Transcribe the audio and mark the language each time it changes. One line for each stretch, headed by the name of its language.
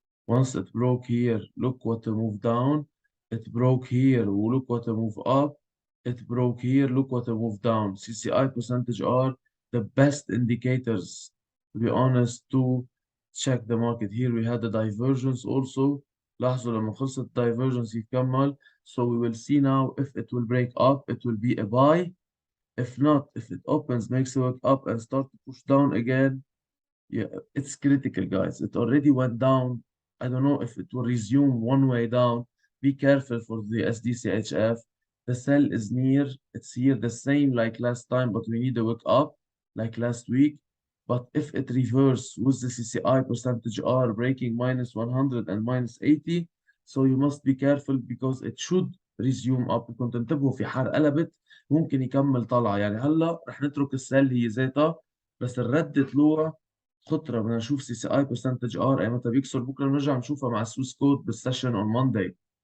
English: Once it broke here, look what a move down. It broke here, look what a move up. It broke here, look what a move down. CCI percentage are the best indicators, to be honest, to check the market. Here we had the divergence also.
Arabic: لاحظوا لما خلصت divergence يكمل.
English: So we will see now if it will break up, it will be a buy. If not, if it opens, makes it up and start to push down again, yeah, it's critical, guys. It already went down. I don't know if it will resume one way down. Be careful for the SDCHF. The sell is near. It's here the same like last time, but we need to wake up like last week. But if it reverse with the CCI percentage R breaking minus 100 and minus 80, so you must be careful because it should resume up.
Arabic: كنت انتبهوا في حال قلبت ممكن يكمل طلعة. يعني هلا رح نترك السل هي ذاتها بس الرد طلوع خطرة. بدنا نشوف سي سي اي برسنتج ار اي متى بيكسر. بكره بنرجع نشوفها مع السويس كود بالسيشن
English: on Monday.